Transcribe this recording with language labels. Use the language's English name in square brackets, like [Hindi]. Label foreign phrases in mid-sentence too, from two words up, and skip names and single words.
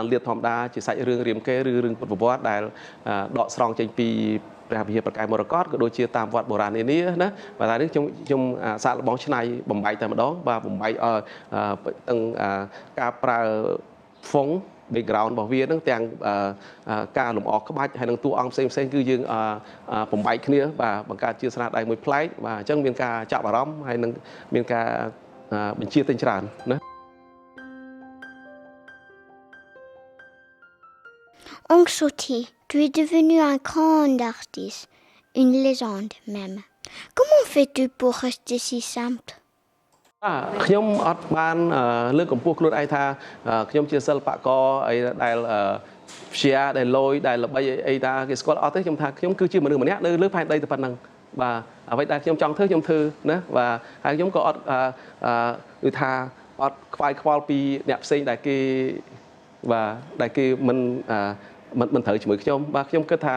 [Khmer] លាតធម្មតាជាសាច់រឿងរាមកេរ្តិ៍ឬរឿងពុទ្ធប្រវត្តិដែលដកស្រង់ចេញពីព្រះវិហារប្រកាយមរកតក៏ដូចជាតាមវត្តបុរាណនានាណាបាទតែនេះខ្ញុំសាកល្បងឆ្នៃបំបែកតែម្ដងបាទបំបែកទាំងការប្រើហ្វុង background របស់វាហ្នឹងទាំងការលម្អក្បាច់ហើយនឹងតួអង្គផ្សេងគឺយើងបំបែកគ្នាបាទបង្កើតជាស្នាដៃមួយប្លែកបាទអញ្ចឹងមានការចាប់អារម្មណ៍ហើយនឹងមានការបញ្ជាទិញច្រើនណា [French] Oncle Sauty, tu es devenu un grand artiste, une légende même. Comment fais-tu pour rester si simple? [Khmer] ខ្ញុំអត់បានលើកកម្ពស់ខ្លួនឯងថាខ្ញុំជាសិល្បករអីដែលព្យាដែលលយដែលល្បីអីតាគេស្គាល់អត់ទេខ្ញុំថាខ្ញុំគឺជាមនុស្សម្នាក់នៅលើផែនដីតែប៉ុណ្្នឹងបាទអ្វីដែលខ្ញុំចង់ធ្វើខ្ញុំធ្វើណាបាទហើយខ្ញុំក៏អត់គឺថាអត់ខ្វាយខ្វល់ពីអ្នកផ្សេងដែលគេបាទដែលគេមិនត្រូវជាមួយខ្ញុំបាទខ្ញុំគិតថា